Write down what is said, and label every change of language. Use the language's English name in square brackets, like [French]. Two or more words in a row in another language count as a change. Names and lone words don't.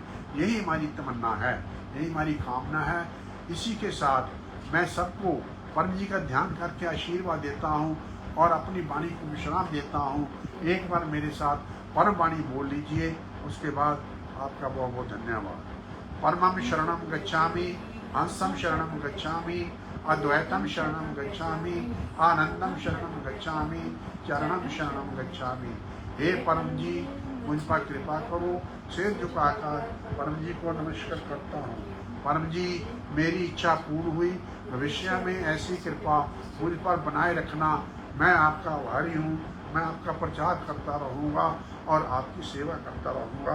[Hindi] यही हमारी तमन्ना है, यही हमारी कामना है। इसी के साथ मैं सबको परम जी का ध्यान करके आशीर्वाद देता हूँ और अपनी वाणी को विश्राम देता हूँ। एक बार मेरे साथ परम वाणी बोल लीजिए, उसके बाद आपका बहुत बहुत धन्यवाद। [Pali] परमं शरणं गच्छामि, हंसं शरणं गच्छामि, अद्वैतं शरणं गच्छामि, आनंदं शरणं गच्छामि, चरणं शरणं गच्छामि। [Hindi] हे परम जी, मुझ पर कृपा करो। सिर झुकाकर परम जी को नमस्कार करता हूँ। परम जी, मेरी इच्छा पूर्ण हुई, भविष्य में ऐसी कृपा मुझ पर बनाए रखना। मैं आपका आभारी हूँ, मैं आपका प्रचार करता रहूँगा और आपकी सेवा करता रहूँगा।